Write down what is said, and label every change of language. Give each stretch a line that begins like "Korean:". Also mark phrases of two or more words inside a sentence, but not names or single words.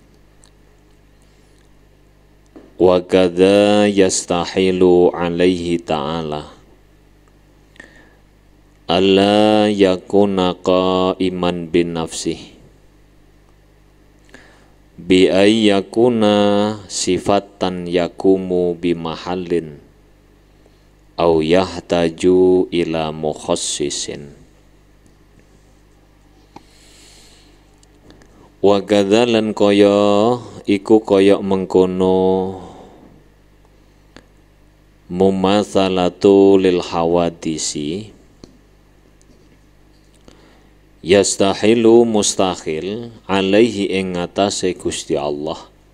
Arabic: وكذا يستحيل عليه تعالى ألا يكون قائما بالنفس بأن يكون صفة يقوم بمحل أو يحتاج إلى مخصص. وكذا
Javanese: lan kaya iku kaya mengkono
Arabic: مماثلته للحوادث يستحيل
Javanese: mustahil alaihi ing ngatasé Gusti Allah